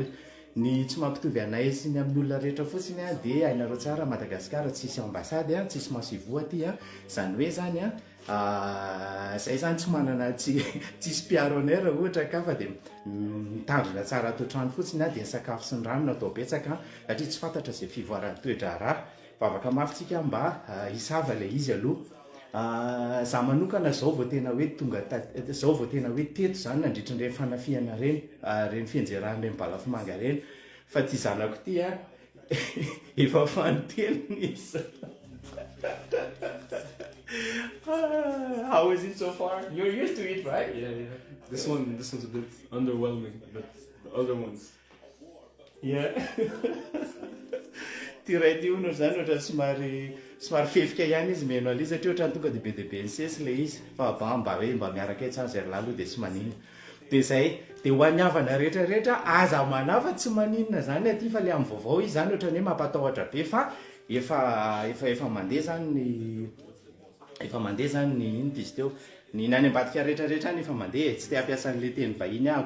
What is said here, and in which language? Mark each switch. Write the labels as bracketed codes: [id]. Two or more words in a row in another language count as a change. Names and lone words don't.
[mg] Ny tsy mampitovy anay sy ny amin'ny olona rehetra fotsiny dia hainareo tsara Madagasikara tsisy ambasady tsisy masivo aty zany hoe zany zay zany tsy manana tsisy mpiaro anay raha ohatra ka fa dia mitandrina tsara ato trano fotsiny dia ny sakafo sy ny rano natao betsaka satria tsy fantatra izay fivoaran'ny toetra raha vavaka mafitsika mba hisava ilay izy aloha. Za manokana zao vao tena hoe zao vao tena hoe teto zany nandritra nireny fanafiana reny fianjerahan'ireny balafomanga reny fa ty zanako ty efa fanontelo izy. [en] How is it so far? You're used to it, right? Yeah. This one's a bit underwhelming, but the other ones. Yeah. [mg] Ty ray ty ono zany ohatra somary fefika ihany izy meno ali satria ohatra tonga de be de be nisesy le izy fa mba hoe mba miaraka etsy azy ry laloha de tsy maninona. De zay de ho an'ny havana rehetrarehetra aza manafa tsy maninona zany aty fa le amin'ny vaovao izy zany ohatra ny hoe mampatahotra be fa efa mandeha zany ny ino izy teo ny nany ambadika rehetrarehetra ny efa mandeha tsy te hampiasan'le teny vahiny ahako.